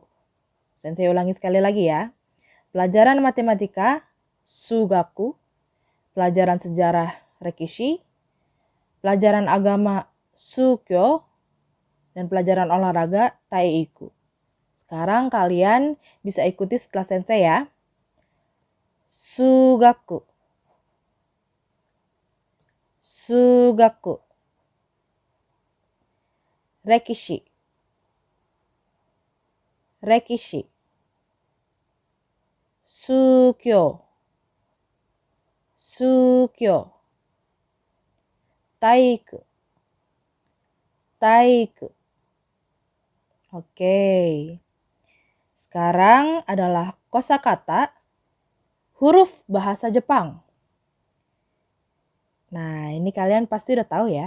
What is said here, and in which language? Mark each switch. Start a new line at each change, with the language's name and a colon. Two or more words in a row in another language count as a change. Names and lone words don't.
Indonesian: Sensei ulangi sekali lagi ya. Pelajaran matematika, sugaku, pelajaran sejarah, rekishi, pelajaran agama, shukyo, dan pelajaran olahraga, taiku. Sekarang kalian bisa ikuti setelah Sensei ya.
Japanese: 数学。数学. 歴史。歴史. 宗教。宗教. 体育。体育.
Indonesian: Oke. Sekarang adalah kosakata huruf bahasa Jepang. Nah, ini kalian pasti udah tahu ya.